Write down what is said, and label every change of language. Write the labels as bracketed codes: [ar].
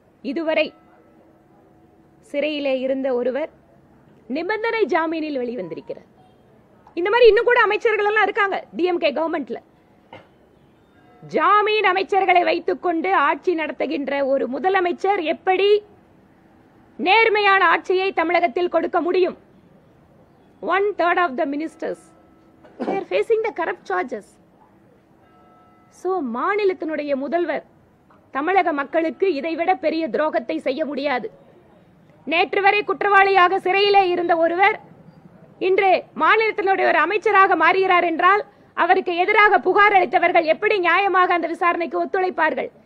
[ta] இதுவரை சிறையிலே இருந்த ஒருவர் நிபந்தனை ஜாமீனில் வெளிவந்திருக்கிறார். இந்த மாதிரி இன்னும் கூட அமைச்சர்கள் எல்லாம் இருக்காங்க டிஎம்கே கவர்மெண்ட்ல. ஜாமீன் அமைச்சர்களை வைத்துக் கொண்டு ஆட்சி நடத்துகின்ற ஒரு முதலமைச்சர் எப்படி நேர்மையான ஆட்சியை தமிழகத்தில் கொடுக்க முடியும்? [en] 1/3 of the ministers they are facing the corrupt charges. [ta] So மாநிலத்தினுடைய முதல்வர் தமிழக மக்களுக்கு இதைவிட பெரிய துரோகத்தை செய்ய முடியாது. நேற்று வரை குற்றவாளியாக சிறையிலே இருந்த ஒருவர் இன்று மாநிலத்தினுடைய ஒரு அமைச்சராக மாறுகிறார் என்றால் அவருக்கு எதிராக புகார் அளித்தவர்கள் எப்படி நியாயமாக அந்த விசாரணைக்கு ஒத்துழைப்பார்கள்?